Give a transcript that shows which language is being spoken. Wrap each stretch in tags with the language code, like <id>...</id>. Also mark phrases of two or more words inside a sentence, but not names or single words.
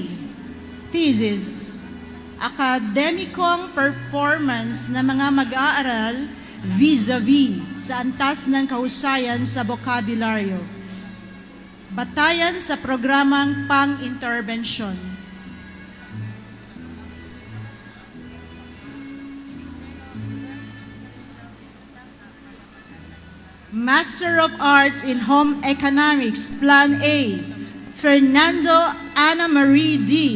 <tl>Thesis: Akademikong performance ng mga mag-aaral vis-a-vis sa antas ng kahusayan sa bokabularyo. Batayan sa programang pang-interbensyon.</tl> <en>Master of Arts in Home Economics, Plan A, Fernando Ana Marie D.</en>